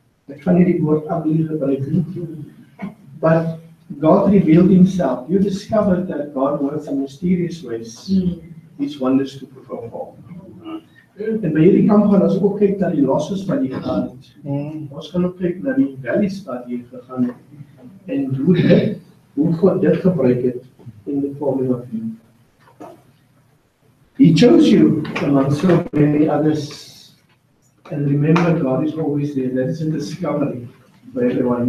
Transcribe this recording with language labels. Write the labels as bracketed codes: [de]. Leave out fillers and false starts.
[af] Ek gaan nie die woord ugly gebruik nie. [en] But God revealed himself. You discovered that God works in mysterious ways. These wonders to perform. [af] En by hierdie kamp gaan ons ook kyk na die [en] losses [af] wat jy gegaan het. Ons gaan ook kyk na die [en] valleys [af] wat jy gegaan het. En hoe God dit gebruik het [en] in the forming of you. He chose you among so many others. And remember, God is always there. That is a discovery for everyone.